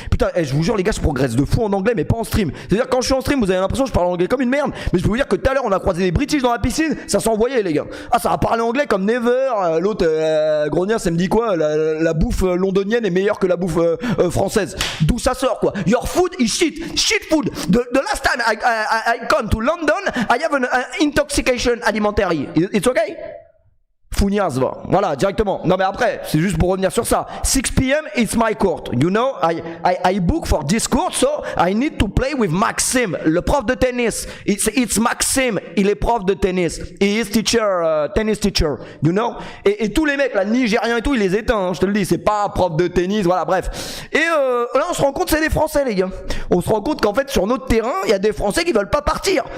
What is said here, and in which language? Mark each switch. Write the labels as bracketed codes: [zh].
[fr] Putain, je vous jure les gars, je progresse de fou en anglais, mais pas en stream. C'est-à-dire quand je suis en stream, vous avez l'impression que je parle anglais comme une merde. Mais je peux vous dire que tout à l'heure, on a croisé des British dans la piscine, ça s'envoyait les gars. Ah, ça a parlé anglais comme never. L'autre Grognier, ça me dit quoi? La bouffe londonienne est meilleure que la bouffe française. D'où ça sort quoi? [en] Your food is shit food. The last time I come to London, I have an intoxication alimentary. It's okay? [fr] Funias, va. Voilà, directement. Non mais après, c'est juste pour revenir sur ça. [en] 6 p.m. it's my court. You know, I book for this court, so I need to play with Maxime, [fr] le prof de tennis. [en] It's Maxime, [fr] il est prof de tennis. [en] He is teacher, tennis teacher. You know. [fr] Et tous les mecs, là, nigériens et tout, il les éteint. Hein, je te le dis, c'est pas prof de tennis, voilà, bref. Et là, on se rend compte, c'est des Français, les gars. On se rend compte qu'en fait, sur notre terrain, il y a des Français qui veulent pas partir.